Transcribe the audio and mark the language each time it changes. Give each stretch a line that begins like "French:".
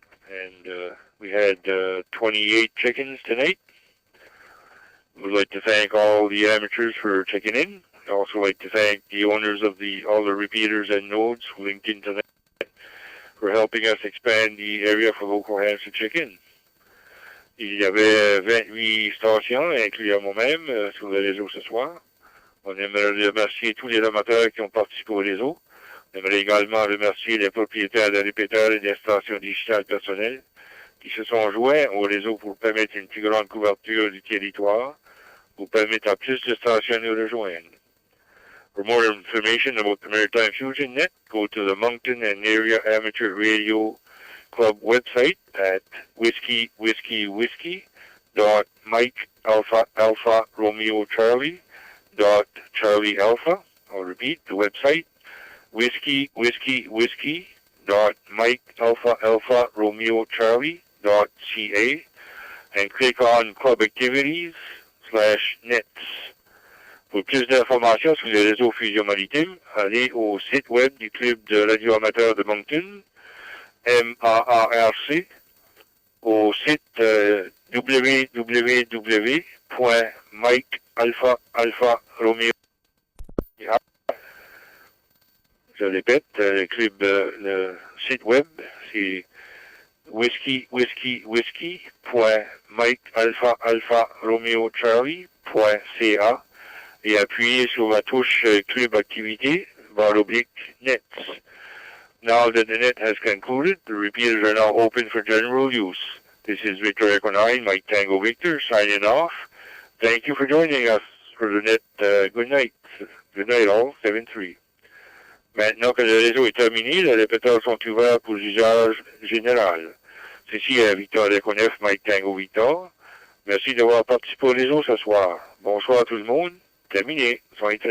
English: And we had 28 check-ins tonight. We'd like to thank all the amateurs for checking in. I'd also like to thank the owners of all the repeaters and nodes who linked into that for helping us expand the area for local hands to check in.
French: Il y avait 28 stations, incluant moi-même, sur le réseau ce soir. On aimerait remercier tous les amateurs qui ont participé au réseau. On aimerait également remercier les propriétaires de répéteurs et des stations digitales personnelles qui se sont joints au réseau pour permettre une plus grande couverture du territoire, pour permettre à plus de stations de nous rejoindre.
English: For more information about the Maritime Fusion Net, go to the Moncton and Area Amateur Radio Club website at whiskey.Romeo.Charlie.Charlie Alpha. I'll repeat the website, whiskey.Romeo.Charlie.ca, and click on Club Activities/Nets.
French: Pour plus d'informations sur les réseaux Fusion Maritime, allez au site web du Club de radio amateur de Moncton, MAARC, au site www.mikealpha-romeo. Je répète, le site web, c'est whiskey.mikealpha-romeo-charlie.ca et appuyez sur la touche Club Activité, /Nets.
English: Now that the net has concluded, the repeaters are now open for general use. This is Victor Echo 9, Mike Tango Victor, signing off. Thank you for joining us for the net. Good night. Good night all, 7-3.
French: Maintenant que le réseau est terminé, les répéteurs sont ouverts pour l'usage général. Ceci est Victor Echo 9, Mike Tango Victor. Merci d'avoir participé au réseau ce soir. Bonsoir à tout le monde. Terminé. Soyez très